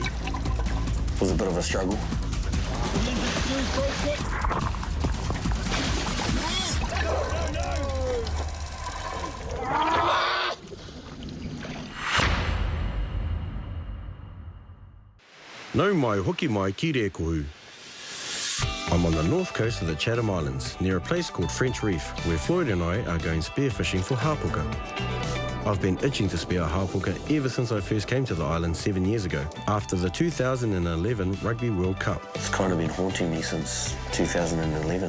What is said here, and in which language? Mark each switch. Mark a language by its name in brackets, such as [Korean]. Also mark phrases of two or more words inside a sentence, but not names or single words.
[English] It was a bit of a struggle. [Māori] No mai hoki mai ki re kohu. [English] I'm on the north coast of the Chatham Islands, near a place called French Reef, where Floyd and I are going spearfishing for Hapuka. I've been itching to spear a Hapuka ever since I first came to the island 7 years ago, after the 2011 Rugby World Cup. It's kind of been haunting me since 2011.